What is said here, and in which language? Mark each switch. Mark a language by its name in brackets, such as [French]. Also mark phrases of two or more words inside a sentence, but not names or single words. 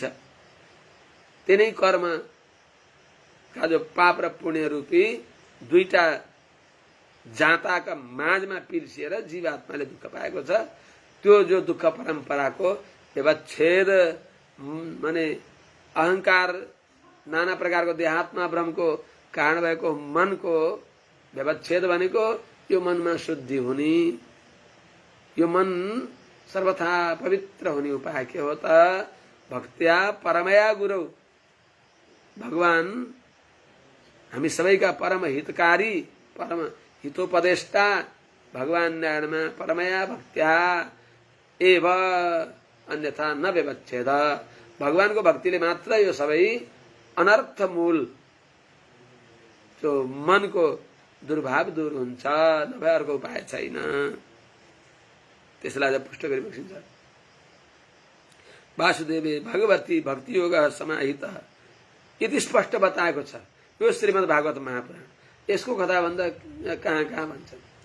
[Nepali] तिनै कर्म का जो पाप र पुण्य रूपी दुईटा जाताका माझमा पिर्सिएर जीवात्माले दुःख पाएको छ त्यो जो दुःख परम्पराको व्यवच्छेद माने अहंकार नाना प्रकारको देहात्मा भ्रमको कारण भएको मनको व्यवच्छेद भनेको यो मनमा शुद्धि हुने यो मन सर्वथा पवित्र हुने उपाय के हो त [Sanskrit] भक्त्या परमया [Nepali] गुरु भगवान हामी सबैका परम हितकारी परम हितोपदेष्टा भगवान नारायणमा [Sanskrit] परमया भक्त्या एव अन्यथा न व्यवच्छेद [Nepali] भगवानको भक्तिले मात्र यो सबै अनर्थ मूल जो मनको दुर्भाव दूर हुन्छ नभए अर्को उपाय छैन त्यसलाई पुष्ट गरी बक्सिन्छ [Sanskrit] वासुदेवे भगवती भक्ति योग समाहित [Nepali] यति स्पष्ट बताएको छ यो श्रीमद् भागवत महापुराण यसको कथा भन्दा कहाँ कहाँ भन्छन्